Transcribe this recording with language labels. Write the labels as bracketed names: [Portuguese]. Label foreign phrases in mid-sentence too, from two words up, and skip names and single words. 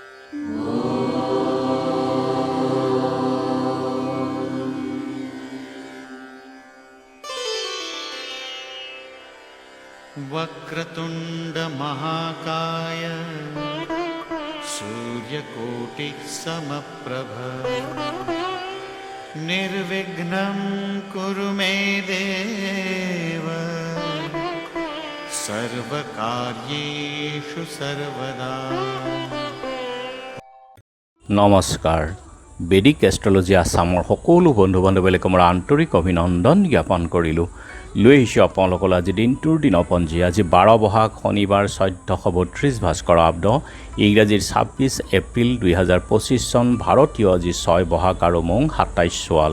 [Sanskrit] वक्रतुंड महाकाय सूर्यकोटि समप्रभ निर्विघ्नं कुरु मे देव सर्वकार्येषु सर्वदा। [Assamese] নমস্কাৰ। বেদিক এষ্ট্ৰলজি আছামৰ সকলো বন্ধু বান্ধৱীলৈ মোৰ আন্তৰিক অভিনন্দন জ্ঞাপন কৰিলোঁ। লৈ আহিছোঁ আপোনালোকলৈ আজি দিনটোৰ দিনপঞ্জী। আজি 12 বহাগ শনিবাৰ 1432 ভাস্কৰ আব্দ, ইংৰাজীৰ 26 এপ্ৰিল 2025 চন, ভাৰতীয় আজি 6 বহাগ আৰু মং 27 চোৱাল।